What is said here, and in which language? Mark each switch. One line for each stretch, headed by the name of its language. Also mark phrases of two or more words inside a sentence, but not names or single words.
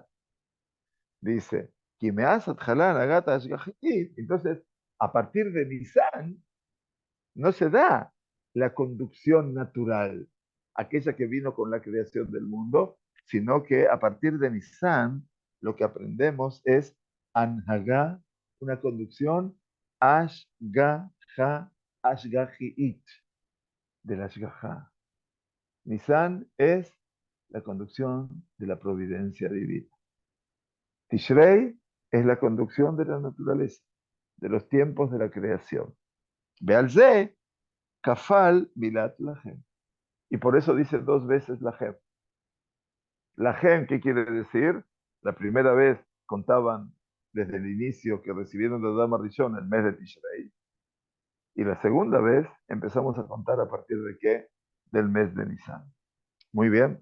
Spanish: Dice, entonces, a partir de Nisan, no se da la conducción natural, aquella que vino con la creación del mundo, sino que a partir de Nisan, lo que aprendemos es Anhagá, una conducción
Hebrew: השגחה השגחית,
Spanish: del Ashgaha. Nisan es la conducción de la providencia divina. Tishrei es la conducción de la naturaleza, de los tiempos de la creación.
Hebrew: בעלזה כפל מלת להם.
Spanish: Y por eso dice dos veces lahem. Lahem, ¿qué quiere decir? La primera vez contaban desde el inicio que recibieron de Adán Rishon el mes de Tishrei. Y la segunda vez empezamos a contar a partir de qué? Del mes de Nisan. Muy bien.